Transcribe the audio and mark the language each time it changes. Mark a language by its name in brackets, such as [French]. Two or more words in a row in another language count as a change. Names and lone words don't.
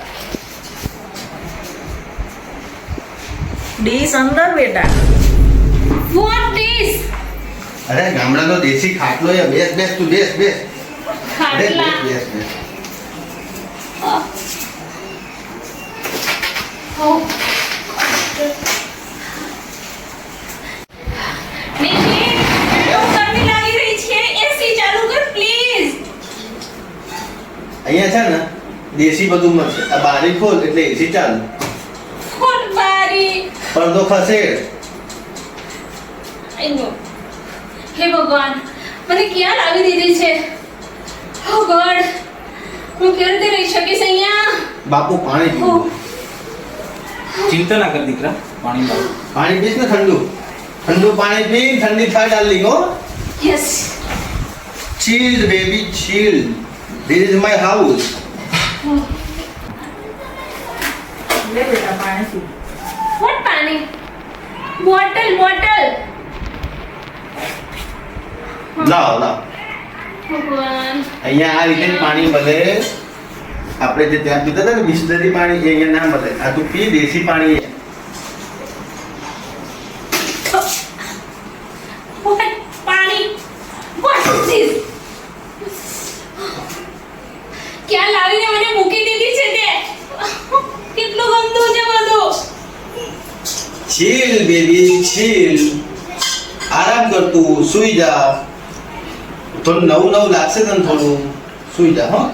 [Gujarati] ડીશ અંદર બેટા. [English] What is? [Gujarati] અરે ગામડાનો દેશી ખાટલો એ બેસ બેસ તું બેસ બેસ ખાટલા. બેસ બેસ. Oh. Oh. નિશિત, એવું ગરમી લાગી રહી છે. એસી ચાલુ કર પ્લીઝ. અહીંયા છે ને દેશી બધું મળશે. આ બારી ખોલ એટલે એસી ચાલુ. ખોલ બારી. પડદો ખસેડ. [English] I know. [Gujarati] હે ભગવાન, મને ક્યાં લાવી દીધી છે? [English] Oh God, [Gujarati] હું કેવી રીતે રહી શકીશ અહીંયા? બાપુ પાણી પીવું. ચિંતા ના કર દીકરા, પાણી લાવ. પાણી પીશ ને ઠંડુ ઠંડુ પાણી પી. ઠંડી થાય ડાર્લિંગ હો. યસ. [English] Chilled baby, chilled. This is my house. [Gujarati] લે બેટા પાણી પી. વોટ પાણી? બોટલ. લાવો લાવો ભગવાન અહીંયા આ રીતે જ પાણી મળે. આપણે જે ત્યાં પીતા હતા ને બિસ્લરી પાણી એ અહીંયા ના મળે. આ તું પી દેશી પાણી છે. [English] What? પાણી What is this? [Gujarati] ક્યાં લાવીને મને મૂકી દીધી છે તે કેટલું ગંદુ છે બધું. [English] chill baby chill. [Gujarati] આરામ કર તું, સૂઈ જા. થોડું નવું લાગશે તને, થોડું સૂઈ જા. હો